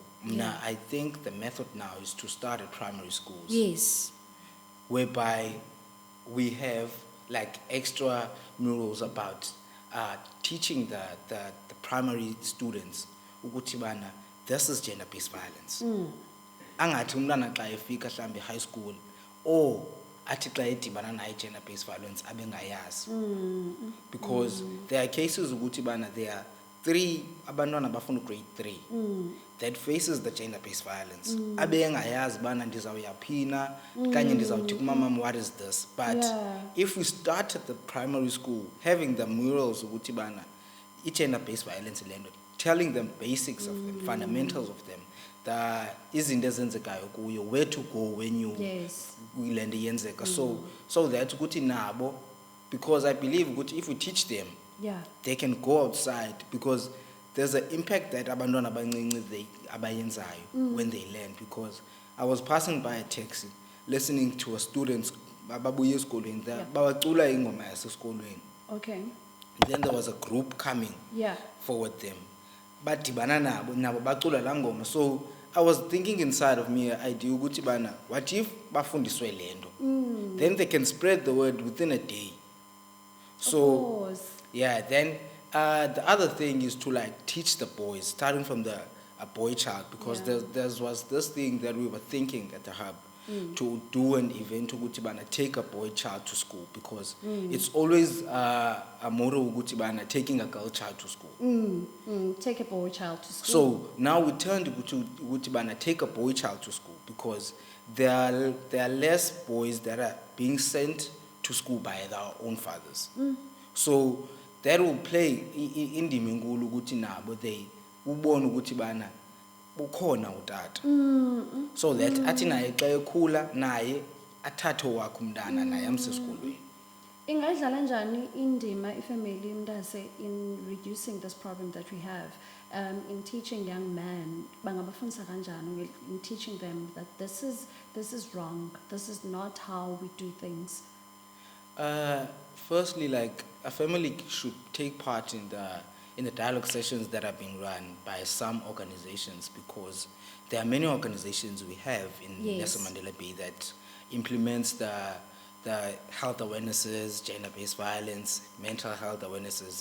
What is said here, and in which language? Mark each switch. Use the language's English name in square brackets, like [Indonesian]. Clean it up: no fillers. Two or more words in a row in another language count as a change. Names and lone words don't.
[English] I think the method now is to start at primary schools. Yes. Whereby we have like extra murals about teaching the primary students [Xhosa] ukuthi bana [English] this is gender-based violence. [Xhosa] Angathi umntana xa efika hlambe [English] high school, [Xhosa] or athi xa edibana nayo [English] gender-based violence [Xhosa] abengayazi. [English] Because there are cases [Xhosa] ukuthi bana [English] there are 3 [Xhosa] abantwana abafunda [English] grade 3 that faces the gender-based violence. [Xhosa] Abengayazi bana ndizawuyaphina kanye ndizawuthi kumamam, [English] what is this? But if we start at the primary school having the murals [Xhosa] ukuthi bana [English] i-gender-based violence lento, telling them basics of them, fundamentals of them, the [Xhosa] izinto ezenzekayo kuyo, [English] where to go when you [Xhosa] lento yenzeka, [English] so that [Xhosa] ukuthi nabo, [English] because I believe ukuthi if we teach them, they can go outside, because there's an impact that [Xhosa] abantwana abancinci [English] they abayenzayo when they learn. Because I was passing by a taxi listening to a students [Xhosa] ababuye esikolweni bawacula ingoma yasesikolweni. [English] Okay. Then there was a group coming forward them, [Xhosa] badibana nabo bacula la ngoma. [English] So I was thinking inside of me, idea [Xhosa] ukuthi bana, [English] what if [Xhosa] bafundiswe lento, [English] then they can spread the word within a day. So then the other thing is to like teach the boys, starting from a boy child, because there was this thing that we were thinking at the hub, to do an event [Xhosa] ukuthi bana [English] take a boy child to school, because it's always a motto [Xhosa] ukuthi bana [English] taking a girl child to school. Take a boy child to school. So now we turned to [Xhosa] ukuthi bana [English] take a boy child to school, because there are less boys that are being sent to school by their own fathers. So that will play [Xhosa] indima enkulu ukuthi nabo they ubone ukuthi bana ukhona utata, [English] so that [Xhosa] athi naye xa ekhula naye athathe wakhe umntana naye amse esikolweni. Ingadlala njani indima ifamily mntase [English] in reducing this problem that we have, in teaching young men, [Xhosa] bangabafundisa kanjani [English] in teaching them that this is wrong, this is not how we do things? Firstly, like a family should take part in the dialogue sessions that are being run by some organizations, because there are many organizations we have in Nelson Mandela Bay that implements the health awarenesses, gender-based violence, mental health awarenesses.